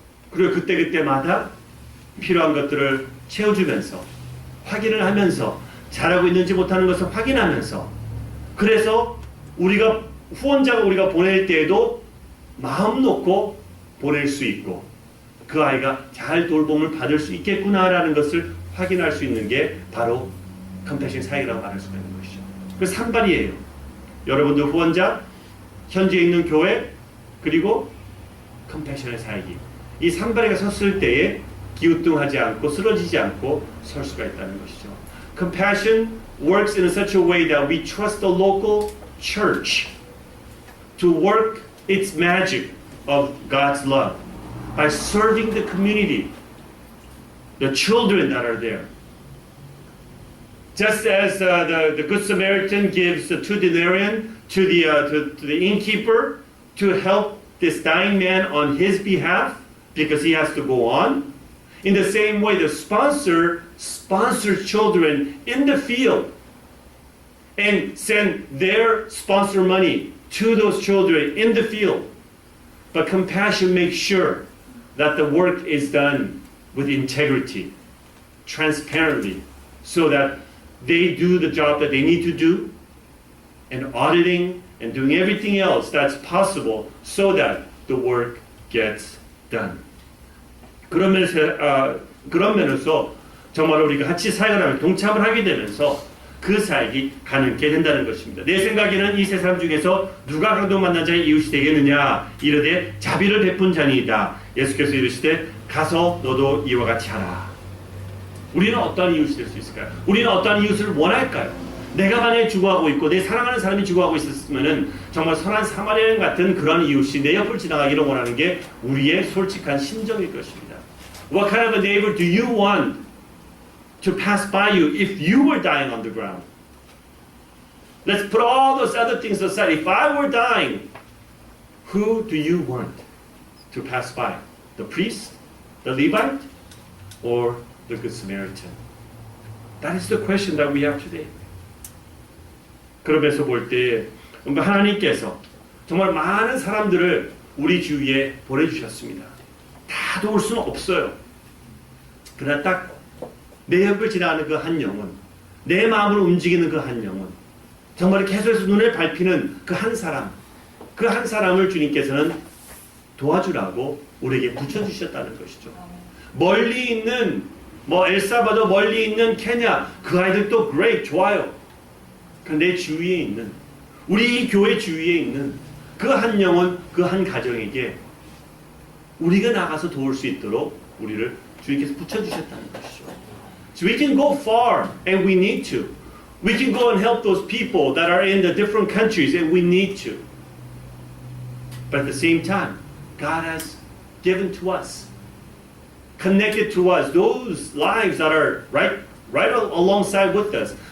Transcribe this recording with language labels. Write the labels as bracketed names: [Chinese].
[Korean] 그리고 그때마다 필요한 것들을 채워주면서 확인을 하면서 잘하고 있는지 못하는 것을 확인하면서 그래서 우리가 후원자가 우리가 보낼 때에도 마음 놓고 보낼 수 있고 그 아이가 잘 돌봄을 받을 수 있겠구나라는 것을 확인할 수 있는 게 바로 컴패션 사역이라고 말할 수가 있는 것이죠. 그 산발이에요. 여러분들 후원자, 현지에 있는 교회, 그리고 컴패션의 사역이 이 산발이가 섰을 때에 기우뚱하지 않고 쓰러지지 않고 설 수가 있다는 것이죠. [English] Compassion works in such a way that we trust the local church to work its magic of God's love by serving the community, the children that are there. Just as the Good Samaritan gives the 2 denarii to the innkeeper to help this dying man on his behalf because he has to go on. In the same way, the sponsor sponsors children in the field and send their sponsor money to those children in the field. But compassion makes sure that the work is done with integrity, transparently, so that they do the job that they need to do, and auditing and doing everything else that's possible so that the work gets done. [Korean] 그런 면에서 정말 우리가 같이 사역을 하면 동참을 하게 되면서 그 사역이 가능하게 된다는 것입니다. 내 생각에는 이 세 사람 중에서 누가 강도 만난 자의 이웃이 되겠느냐 이르되 자비를 베푼 자니이다. 예수께서 이르시되 가서 너도 이와 같이 하라. 우리는 어떠한 이웃이 될 수 있을까요? 우리는 어떠한 이웃을 원할까요? 내가 만약에 죽어가고 있고 내 사랑하는 사람이 죽어가고 있었으면은 정말 선한 사마리아인 같은 그런 이웃이 내 옆을 지나가기를 원하는 게 우리의 솔직한 심정일 것입니다. [English] What kind of a neighbor do you want to pass by you if you were dying on the ground? Let's put all those other things aside. If I were dying, who do you want to pass by? The priest, the Levite, or the Good Samaritan? That is the question that we have today. [Korean] 그러면서 볼 때 하나님께서 정말 많은 사람들을 우리 주위에 보내주셨습니다. 다 도울 수는 없어요. 그러나 딱 내 옆을 지나가는 그 한 영혼, 내 마음을 움직이는 그 한 영혼, 정말 계속해서 눈에 밟히는 그 한 사람, 그 한 사람을 주님께서는 도와주라고 우리에게 붙여주셨다는 것이죠. 멀리 있는 엘사바도 멀리 있는 케냐, 그 아이들도 great, 좋아요. 내 주위에 있는, 우리 교회 주위에 있는 그 한 영혼, 그 한 가정에게 우리가 나가서 도울 수 있도록 우리를 주님께서 붙여주셨다는 것이죠. [English] So we can go far and we need to. We can go and help those people that are in the different countries and we need to. But at the same time, God has given to us, connected to us, those lives that are right alongside with us.